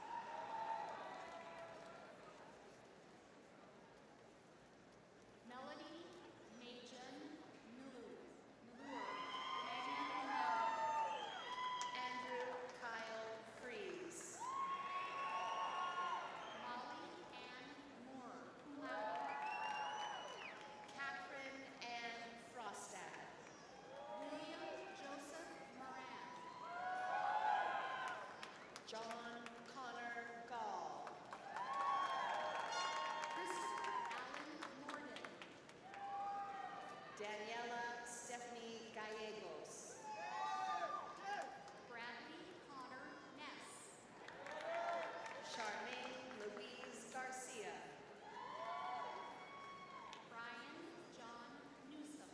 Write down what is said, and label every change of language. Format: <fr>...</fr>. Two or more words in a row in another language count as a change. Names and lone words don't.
<en>Melody Majan Nulur,</en> <la>magna cum laude.</la> <en>Andrew Kyle Fries. Molly Ann Moore,</en> <la>cum laude.</la> <en>Catherine Ann Frostad. William Joseph Moran. John Connor Gall. Christopher Allen Morden. Daniela Stephanie Gallegos. Bradley Connor Ness. Charmaine Louise Garcia. Brian John Newsom.</en>